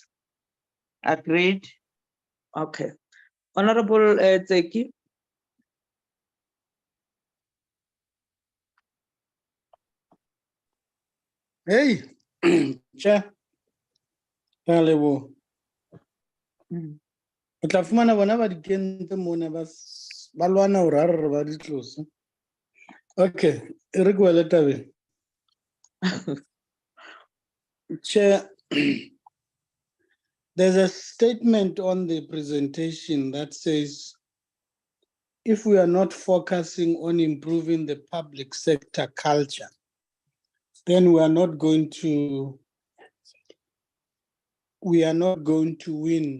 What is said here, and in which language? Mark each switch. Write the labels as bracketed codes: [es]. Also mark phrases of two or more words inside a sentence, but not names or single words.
[en] Agreed. Okay. Honorable Zeki. Hey, Chair. Hello. [st] O tla fumana bona ba di kentse mona ba lwana o rarara ba di tlose. Okay, e re kwele tabeng. [en] Chair, there's a statement on the presentation that says, if we are not focusing on improving the public sector culture, then we are not going to win.